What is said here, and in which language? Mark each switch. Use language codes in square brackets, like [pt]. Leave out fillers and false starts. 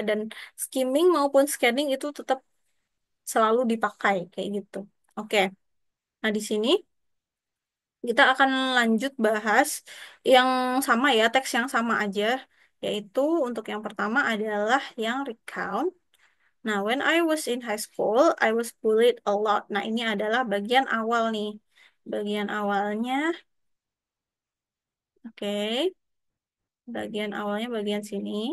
[id] Dan skimming maupun scanning itu tetap selalu dipakai kayak gitu. Oke. Nah, di sini kita akan lanjut bahas yang sama ya, teks yang sama aja. Yaitu untuk yang pertama adalah yang recount. Nah, [en] when I was in high school, I was bullied a lot. [id] Nah, ini adalah bagian awal nih. Bagian awalnya, oke. Bagian awalnya bagian sini.